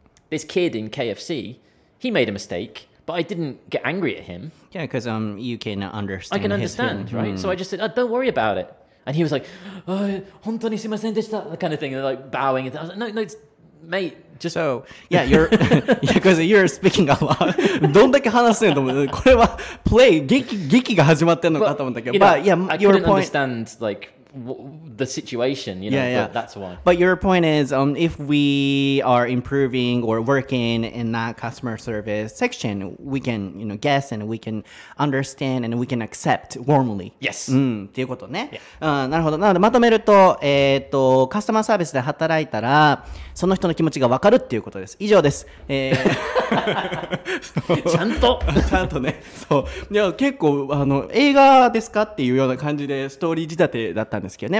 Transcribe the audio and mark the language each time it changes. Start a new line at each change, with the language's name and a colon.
English: This kid in KFC, he made a mistake, but I didn't get angry at him. Yeah, because you can understand. I can understand, right? So I just said, don't worry about it. And he was like, oh,
Japanese: 本当にすいませんでした,
English: that kind of thing, and like bowing. And I was like, no, it's, mate, just... So, yeah, because you're speaking a lot.
Japanese: どんだけ話せんと思う。これはプレイ、劇が始まってんのかと思ったけど。
English: But yeah, I couldn't understand, like, the situation, you know, yeah. That's why. But your point is, if we are improving or working in that customer service section, we can, you know, guess and we can understand and we can accept warmly. Yes.
Japanese: っていうことね。なるほど。なのでまとめると、カスタマーサービスで働いたら、その人の気持ちが分かるっていうことです。以上です。ちゃんとね。そう。いや、結構、映画ですかっていうような感じでストーリー仕立てだったんですけどね。